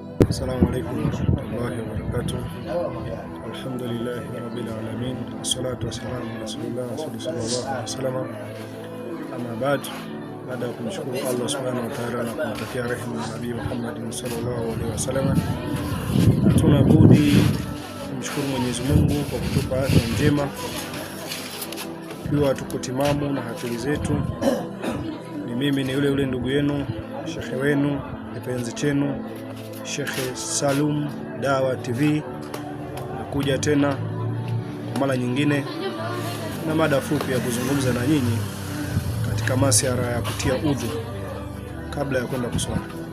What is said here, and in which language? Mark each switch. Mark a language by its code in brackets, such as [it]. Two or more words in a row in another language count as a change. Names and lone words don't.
[ar] السلام عليكم ورحمة الله وبركاته الحمد لله رب العالمين. والصلاة والسلام على رسول الله صلى الله عليه وسلم. أما بعد, [sw] baada ya kumshukuru Allah [ar] سبحانه وتعالى [sw] na kumtakia rehema Nabii Muhammad [ar] صلى الله عليه وسلم, [sw] hatuna budi kumshukuru Mwenyezi Mungu kwa kutupa afya njema, tukiwa tuko timamu na akili zetu. Mimi ni yule ndugu yenu, shekhe wenu, kipenzi chenu, Shekhe Salum Dawa TV, nakuja tena kwa mara nyingine na mada fupi ya kuzungumza na nyinyi katika masuala ya kutia udhu kabla ya kwenda kuswali.